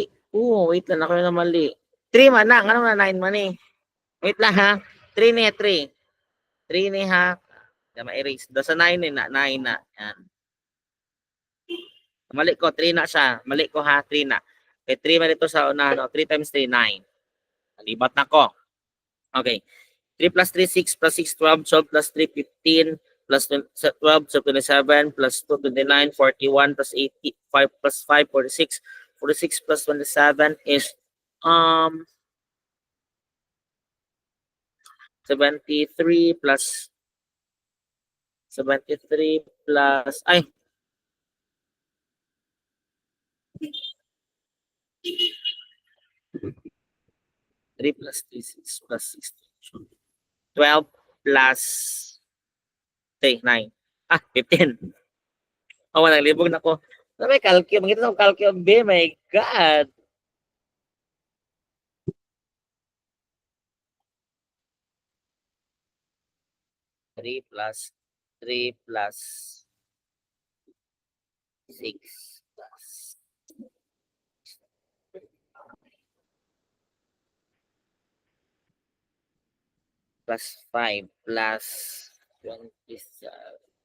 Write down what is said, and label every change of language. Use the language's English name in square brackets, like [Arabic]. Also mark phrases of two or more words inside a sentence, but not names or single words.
[Cebuano] Wait lang ako na mali. 3 man na, ano na 9 man eh. Wait lang ha. 3 ni 3. 3 ni ha. Kaya ma-erase. Do sa 9 ni na, 9 na. Yan. Mali ko, 3 na siya. Mali ko ha, 3 na. Okay, 3 man ito sa una, no? 3 times 3, 9. Nalibat na ko. Okay. [English] 3 plus 3, 6 plus 6, 12, 12 plus 3, 15, plus 12, so 27, plus 2, 29, 41, plus 80, 5 plus 5, 46, 46 plus 27 is 73 plus 73 plus, ay, 3 plus 3, 6 plus 6, 12 plus, say, 9. 15. [Cebuano] Oh, naglibog na ko. May calculate, magkita sa calculate, B, [English] my God. 3 plus 3 plus 6 plus plus 5 plus 27.